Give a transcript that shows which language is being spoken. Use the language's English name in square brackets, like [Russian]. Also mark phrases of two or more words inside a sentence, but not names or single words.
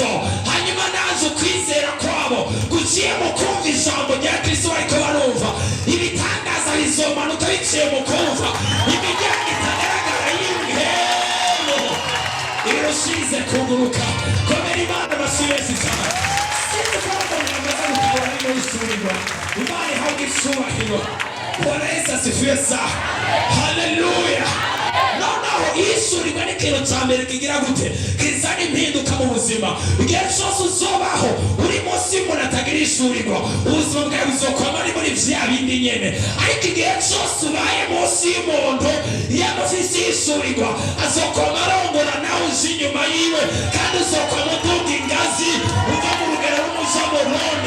[Rundi] Hanyuma naje ukwizera kwabo guciye mu kumva ijambo rya Kristo, ariko barumva ibitangaza bizomanuka biciye mu kumva. Imiryango itagaragara y'ibihembo irushize kuguruka. Komera Imana bashimisha cyane. Imana ihabwe icyubahiro. [Swahili] Bwana Yesu asifiwe sana. [Rundi] Haleluya. Noneho ishurirwa ni ikintu cya mbere kigira gute kizana impinduka mu buzima. Igihe cyose uzobaho uri munsi y'umuntu atagira ishurirwa, ubuzima bwawe buzokwama ari muri vya bindi nyene. Ariko igihe cyose ubaye munsi y'umuntu yamufise ishurirwa, azokwama arongora nawe uzi inyuma yiwe, kandi uzokwama uduga ingazi uva mu rugero rumuja mu rundi.